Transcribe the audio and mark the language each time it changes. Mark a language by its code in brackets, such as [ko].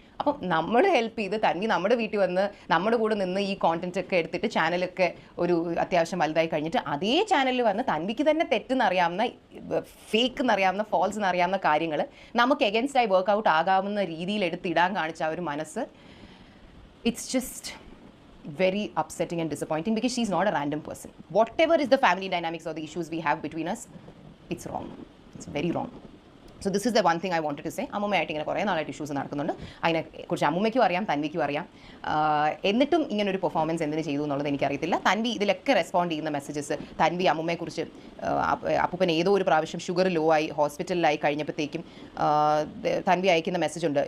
[ml] അപ്പം നമ്മൾ ഹെൽപ്പ് ചെയ്ത് തൻവി നമ്മുടെ വീട്ടിൽ വന്ന് നമ്മുടെ കൂടെ നിന്ന് ഈ കോണ്ടന്റ് ഒക്കെ എടുത്തിട്ട് ചാനലൊക്കെ ഒരു അത്യാവശ്യം വലുതായി കഴിഞ്ഞിട്ട് അതേ ചാനലിൽ വന്ന് തൻവിക്ക് തന്നെ തെറ്റെന്നറിയാവുന്ന, ഫേക്ക് എന്നറിയാവുന്ന, ഫോൾസ് എന്നറിയാവുന്ന കാര്യങ്ങൾ നമുക്ക് എഗൻസ്റ്റായി വർക്കൗട്ട് ആകാവുന്ന രീതിയിൽ എടുത്തിടാൻ കാണിച്ച ആ ഒരു മനസ്സ്, [en] It's just very upsetting and disappointing because she's not a random person. Whatever is the family dynamics or the issues we have between us, it's wrong. It's very wrong. So this is the one thing I wanted to say. [ml] അമ്മുമ്മയായിട്ട് ഇങ്ങനെ കുറേ നാളായിട്ട് issues നടക്കുന്നുണ്ട്. അതിനെക്കുറിച്ച് അമ്മുമ്മയ്ക്കും അറിയാം, തൻവിക്കും അറിയാം. എന്നിട്ടും ഇങ്ങനൊരു performance എന്തിനു ചെയ്തു എന്നുള്ളത് എനിക്കറിയത്തില്ല. തൻവി ഇതിലൊക്കെ റെസ്പോണ്ട് ചെയ്യുന്ന മെസ്സേജസ്, തൻവി അമ്മുമ്മയെക്കുറിച്ച് അപ്പൂപ്പൻ ഏതോ ഒരു പ്രാവശ്യം ഷുഗർ ലോ ആയി ഹോസ്പിറ്റലിലായി കഴിഞ്ഞപ്പോഴത്തേക്കും തൻവി അയക്കുന്ന മെസ്സേജ് ഉണ്ട്.